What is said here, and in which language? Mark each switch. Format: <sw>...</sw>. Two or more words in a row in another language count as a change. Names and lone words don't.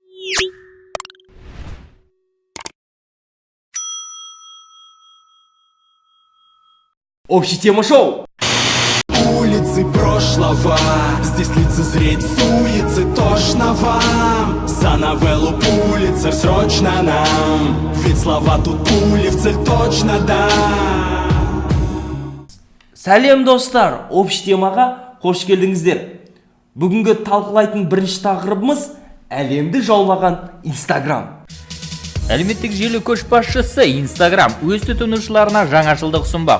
<ru>Общая тема шоу. Улицы прошлого, здесь лицезреть суицид тошно вам. За новеллу Пулитцер срочно нам, ведь слова тут пули в цель точно да.</ru> <kk>Сәлем достар,</kk> <ru>общий темаға</ru> <kk>қош келдіңіздер. Бүгінгі талқылайтын бірінші тақырыбымыз әлемді жаулаған Инстаграм. Әлеуметтік желі көшбасшысы Инстаграм өз тұтынушыларына жаңашылдық ұсынбақ.</kk>